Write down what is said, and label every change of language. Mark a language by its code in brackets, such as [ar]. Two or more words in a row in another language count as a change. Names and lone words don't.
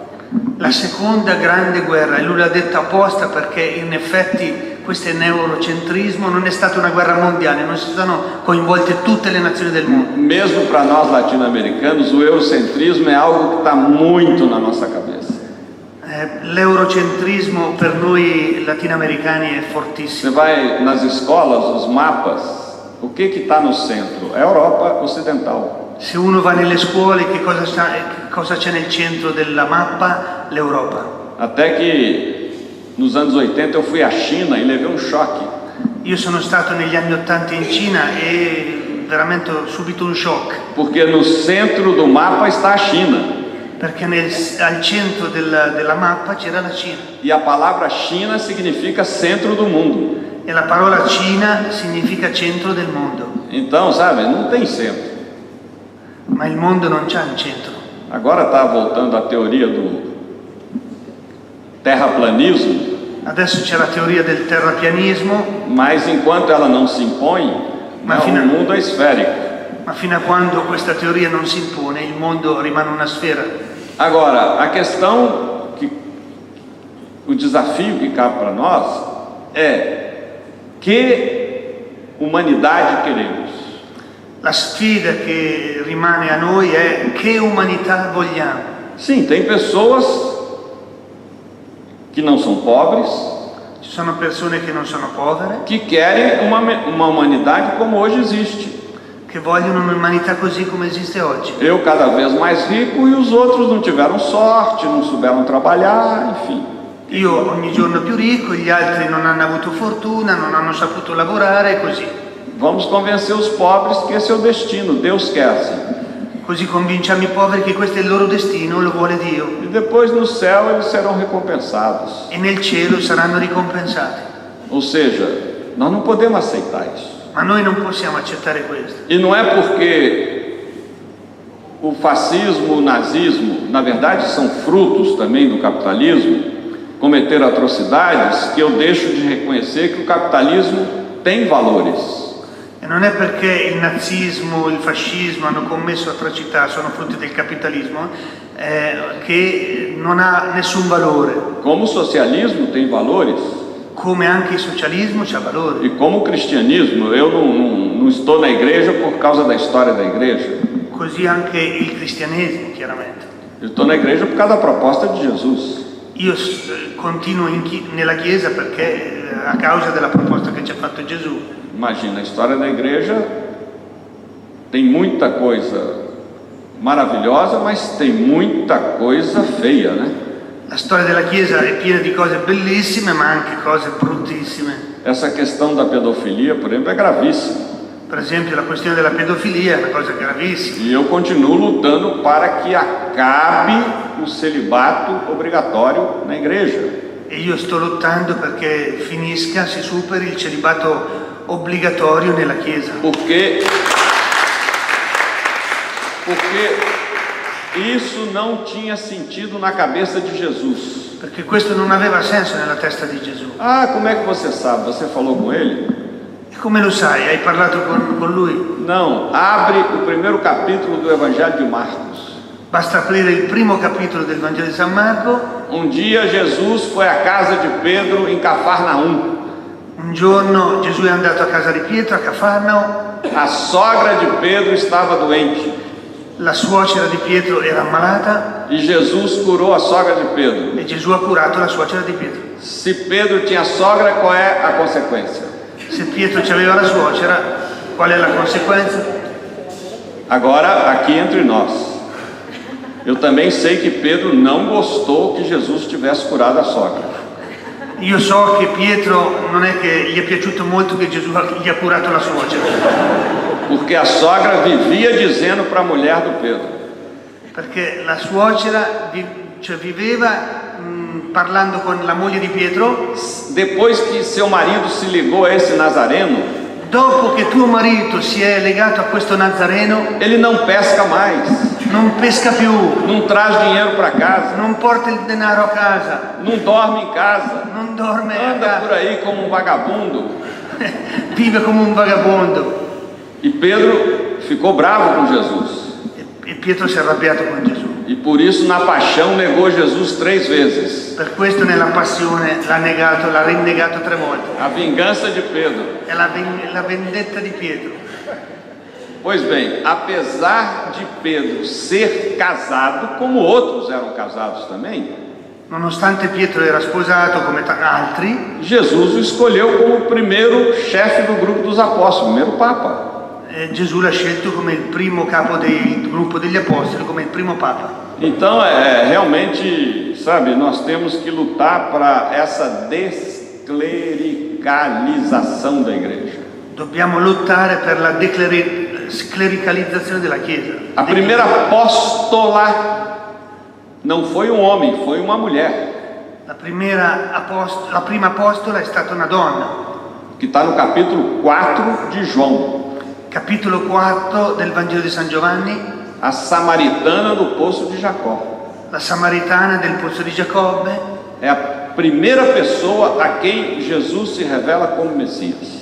[it] La seconda grande guerra, e lui l'ha detta apposta perché in effetti questo è neurocentrismo, non è stata una guerra mondiale, non si sono coinvolte tutte le nazioni del mondo. [pt] Mesmo para nós latino-americanos, o eurocentrismo é algo que está muito na nossa cabeça. [it] L'eurocentrismo per noi latinoamericani è [pt] Você [it] fortissimo. [pt] vai nas escolas, os mapas, o que está no centro? É a Europa Ocidental. [it] Se uno va nelle scuole, che cosa c'è nel centro della mappa? L'Europa. [pt] Até que nos anos 80 eu fui à China e levei um choque. [it] Io sono stato negli anni '80 in Cina e veramente ho subito un shock, [pt] Porque no centro do mapa está a China. [it] perché al centro della mappa c'era la Cina [pt] E a palavra China significa centro do mundo. [it] e la parola Cina significa centro del mondo, [pt] Então, sabe, não tem centro. [it] ma il mondo non c'ha un centro. [pt] Agora está voltando a teoria do terraplanismo, [it] Adesso c'è la teoria del terrapianismo, [pt] mas enquanto ela não se impõe, Mas o mundo é esférico. [it] ma fino a quando questa teoria non si impone, il mondo rimane una sfera. [pt] Agora, a questão, o desafio que cabe para nós é: que humanidade queremos? [it] La sfida che rimane a noi è che umanità vogliamo. [pt] Sim, tem pessoas que não são pobres, [it] Ci sono persone che non sono povere, [pt] que querem uma humanidade como hoje existe. [it] che vogliono un'umanità così come esiste oggi. [pt] Eu cada vez mais rico e os outros não tiveram sorte, não souberam trabalhar, enfim. [it] Io ogni giorno più ricco, gli altri non hanno avuto fortuna, non hanno saputo lavorare e così. [pt] Vamos convencer os pobres que esse é o destino, Deus quer assim. [it] Così convinciamo i poveri che questo è il loro destino, lo vuole Dio. [pt] E depois no céu eles serão recompensados. [it] E nel cielo saranno ricompensati. [pt] Ou seja, nós não podemos aceitar isso. [it] Ma noi non possiamo accettare questo. [pt] E não é porque o fascismo, o nazismo, na verdade são frutos também do capitalismo, cometer atrocidades, que eu deixo de reconhecer que o capitalismo tem valores. [it] E non è perché il nazismo, il fascismo hanno commesso atrocità, sono frutti del capitalismo, che non ha nessun valore. [pt] Como o socialismo tem valores, [it] Come anche il socialismo c'ha valore. [pt] e como o cristianismo, eu não estou na igreja por causa da história da igreja. [it] Così anche il cristianesimo, chiaramente. [pt] Eu estou na igreja por causa da proposta de Jesus. [it] Io continuo nella Chiesa perché a causa della proposta che ci ha fatto Gesù. [pt] Imagina, a história da igreja tem muita coisa maravilhosa, mas tem muita coisa feia, né? [it] La storia della Chiesa è piena di cose bellissime, ma anche cose bruttissime. [pt] Essa questão da pedofilia, por exemplo, é gravíssima. [it] Per esempio la questione della pedofilia è una cosa gravissima. [pt] E eu continuo lutando para que acabe o celibato obrigatório na igreja. [it] E io sto lottando perché finisca, si superi il celibato obbligatorio nella Chiesa. [pt] Porque isso não tinha sentido na cabeça de Jesus. [it] Perché questo non aveva senso nella testa di Gesù. [pt] Ah, como é que você sabe? Você falou com ele? [it] E come lo sai? Hai parlato con lui? [pt] Não, abre o primeiro capítulo do Evangelho de Marcos. [it] Basta aprire il primo capitolo del Vangelo di San Marco. [pt] Um dia Jesus foi à casa de Pedro em Cafarnaum. [it] Un giorno Gesù è andato a casa di Pietro, a Cafarnao. [pt] A sogra de Pedro estava doente [it] La suocera di Pietro era ammalata [pt] e Jesus curou a sogra de Pedro. [it] e Gesù ha curato la suocera di Pietro. [pt] Se Pedro tinha sogra, qual é a consequência? [it] Se Pietro aveva la suocera, qual è la conseguenza? [pt] Agora, aqui entre nós, eu também sei que Pedro não gostou que Jesus tivesse curado a sogra. [it] Io so che Pietro non è che gli è piaciuto molto che Gesù gli ha curato la suocera. [pt] Porque a sogra vivia dizendo para a mulher do Pedro: [it] Perché la suocera viveva parlando con la moglie di Pietro. [pt] depois que seu marido se ligou a esse nazareno, [it] Dopo che tuo marito si è legato a questo Nazareno, [pt] ele não pesca mais, [it] non pesca più, [pt] não traz dinheiro para casa, [it] non porta il denaro a casa, [pt] não dorme em casa, [it] non dorme a [pt] anda por [it] casa, [pt] aí como um vagabundo. [it] vive come un vagabondo. [pt] E Pedro ficou bravo com Jesus. [it] E Pietro si è arrabbiato con Gesù. [pt] E por isso na paixão negou Jesus 3 vezes. [it] Per questo nella passione l'ha rinnegato 3 volte. [pt] A vingança de Pedro. [it] È la vendetta di Pietro. [pt] Pois bem, apesar de Pedro ser casado, como outros eram casados também, [it] Nonostante Pietro era sposato come altri, [pt] Jesus o escolheu como o primeiro chefe do grupo dos apóstolos, primeiro Papa. [it] Gesù l'ha scelto come il primo capo del gruppo degli apostoli, come il primo papa. [pt] Então, realmente, sabe, nós temos que lutar para essa desclericalização da igreja. [it] Dobbiamo lottare per la sclericalizzazione della Chiesa. [pt] A primeira apóstola não foi um homem, foi uma mulher. [it] La prima apostola è stata una donna. [pt] Que está no capítulo 4 de João. [it] Capitolo 4 del Vangelo di San Giovanni. [pt] A samaritana do poço de Jacó. [it] La samaritana del pozzo di Giacobbe. [pt] É a primeira pessoa a quem Jesus se revela como Messias.